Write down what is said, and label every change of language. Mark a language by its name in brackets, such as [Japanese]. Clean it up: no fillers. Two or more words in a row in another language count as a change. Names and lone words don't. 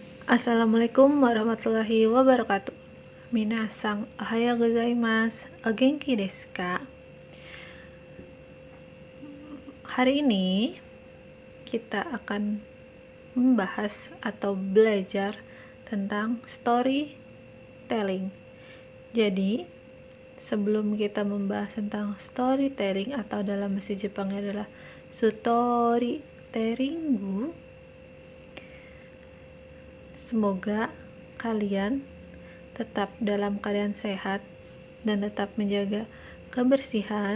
[Arabic] السلام عليكم ورحمة الله وبركاته. [Japanese] 皆さん おはようございます. お元気ですか? [Indonesian] Hari ini kita akan membahas atau belajar tentang storytelling. Jadi, sebelum kita membahas tentang storytelling atau dalam bahasa Jepangnya adalah sutorytellingu, semoga kalian tetap dalam keadaan sehat dan tetap menjaga kebersihan.